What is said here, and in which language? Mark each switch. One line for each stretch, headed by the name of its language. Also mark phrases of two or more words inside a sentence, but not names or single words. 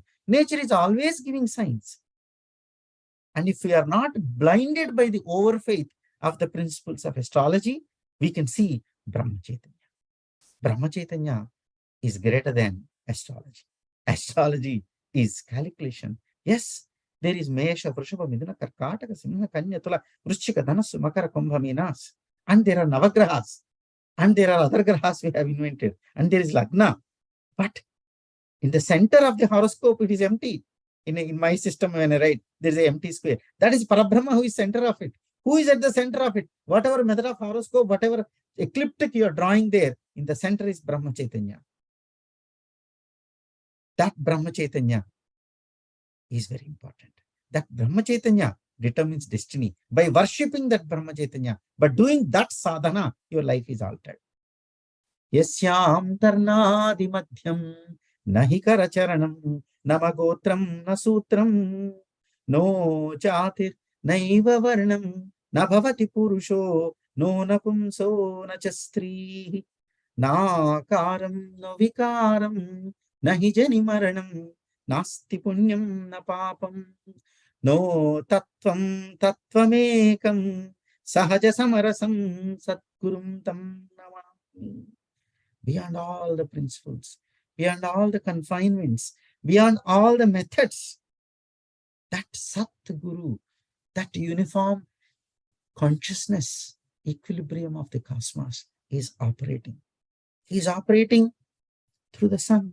English: Nature is always giving signs. And if we are not blinded by the overfaith of the principles of astrology, we can see Brahma Chaitanya. Brahma Chaitanya is greater than astrology. Astrology is calculation. Yes, there is Mesha, Vrishabha, Midhuna, Karkataka, Simha, Kanya, Tula, Vrishchika, Dhanasu, Makara, Kumbha, Minas. And there are Navagrahas. And there are other grahas we have invented. And there is Lagna. But in the center of the horoscope, it is empty. In my system, when I write, there is an empty square. That is Parabrahma who is center of it. Who is at the center of it? Whatever method of horoscope, whatever ecliptic you are drawing there, in the center is Brahma Chaitanya. That Brahma Chaitanya is very important. That Brahma Chaitanya determines destiny. By worshipping that Brahma Chaitanya, by doing that sadhana, your life is altered.
Sanskrit: यस्याम् तर्नादि मध्यम् नहि करचरणम् नामगोत्रम् नसूत्रम् नो चतिर् नैव वर्णम् नभवति पुरुषो नो नपुंसो नचस्त्री नाकारम् नो विकारम् नहि जनि मरणम् नास्ति पुण्यम् न पापम् नो तत्त्वम् तत्त्वमेकम् सहज समरसम् सद्गुरुम् तम् नमामि.
English: Beyond all the principles, beyond all the confinements, beyond all the methods, that Sat Guru, that uniform consciousness, equilibrium of the cosmos is operating. He is operating through the sun.